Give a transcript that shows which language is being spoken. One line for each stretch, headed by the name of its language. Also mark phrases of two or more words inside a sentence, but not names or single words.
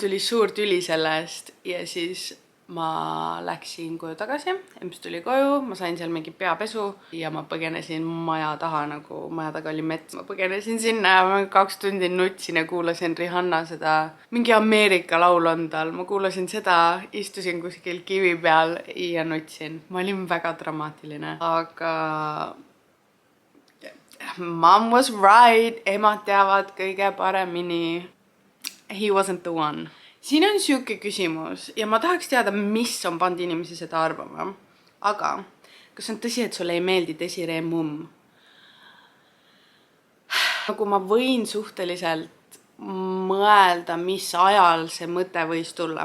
Estonian: Meil tuli suur tüli sellest ja siis ma läksin koju tagasi, emps tuli koju, ma sain seal mingi peapesu ja ma põgenesin maja taha, nagu maja taga oli mets. Ma põgenesin sinna ja ma 2 tundi nutsin ja kuulasin Rihanna seda, mingi Ameerika laul on tal, ma kuulasin seda, istusin kuskil kivi peal ja nutsin. Ma olin väga dramaatiline, aga
English: mom was right,
Estonian: emad teavad kõige paremini.
English: He wasn't the one.
Estonian: Siin on siuke küsimus ja ma tahaks teada, mis on pannud inimesi seda arvama. Aga kas on tõsi, et sulle ei meeldi Desiree mumm? Nagu ma võin suhteliselt mõelda, mis ajal see mõte võis tulla.